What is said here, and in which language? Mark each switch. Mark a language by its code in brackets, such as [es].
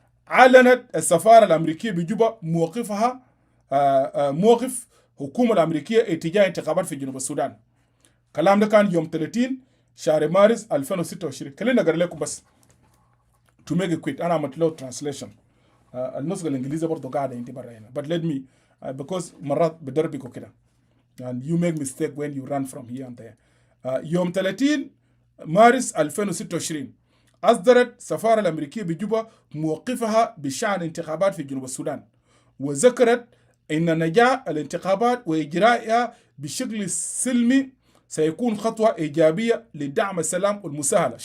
[ar] علنت السفارة الأمريكية بجوبا موقفها موقف الحكومة الأمريكية اتجاه انتخابات في جنوب السودان. كلام ده كان يوم 30 شهر مارس 2026. خلينا نقرأ لكم بس [en] to make it quick. [ar] أنا عملت له translation. النسخة الإنجليزية برضو قاعدة عندي برا هنا. [en] But let me because [ar] مرات بدربكوا كده. [en] And you make mistake when you run from here and there. [ar] يوم 30 مارس 2026 أصدرت السفارة الأمريكية بجوبا موقفها بشأن انتخابات في جنوب السودان، وذكرت أن نجاح الانتخابات وإجرائها بشكل سلمي سيكون خطوة إيجابية لدعم السلام والمساهلة.